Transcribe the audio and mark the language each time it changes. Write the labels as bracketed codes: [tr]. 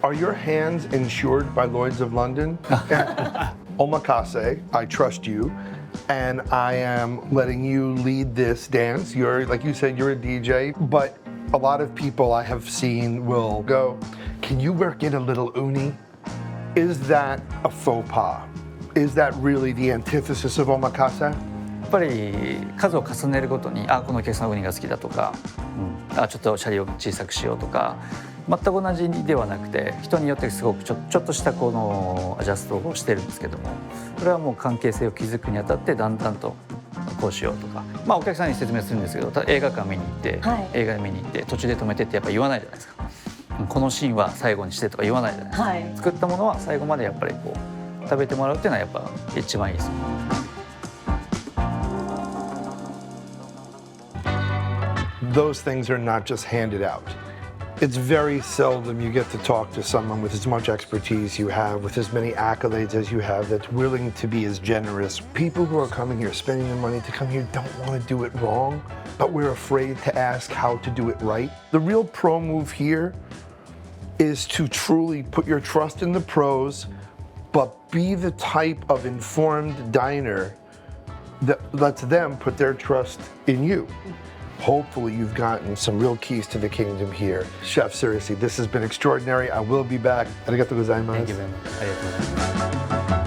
[en] Are your hands insured by Lloyd's of London? Omakase, I trust you, and I am letting you lead this dance. You're, like you said, you're a DJ, but a lot of people I have seen will go, can you work in a little uni? Is that a faux pas? Is that really the antithesis of omakase? [ja] やっぱり数を重ねるごとにこのお客さんのウニが好きだとか、ちょっとシャリを小さくしようとか全く同じではなくて人によってすごくちょっとしたこのアジャストをしてるんですけどもこれはもう関係性を築くにあたってだんだんとこうしようとかお客さんに説明するんですけど映画館見に行って、映画見に行って途中で止めてってやっぱ言わないじゃないですかこのシーンは最後にしてとか言わないじゃないですか、作ったものは最後までやっぱりこう食べてもらうっていうのはやっぱ一番いいですよ。 [en] Those things are not just handed out. It's very seldom you get to talk to someone with as much expertise you have, with as many accolades as you have, that's willing to be as generous. People who are coming here, spending their money to come here, don't want to do it wrong, but we're afraid to ask how to do it right. The real pro move here is to truly put your trust in the pros, but be the type of informed diner that lets them put their trust in you. Hopefully you've gotten some real keys to the kingdom here. Chef, seriously, this has been extraordinary. I will be back. Arigatou gozaimasu. Thank you very much. [ja] ありがとうございます。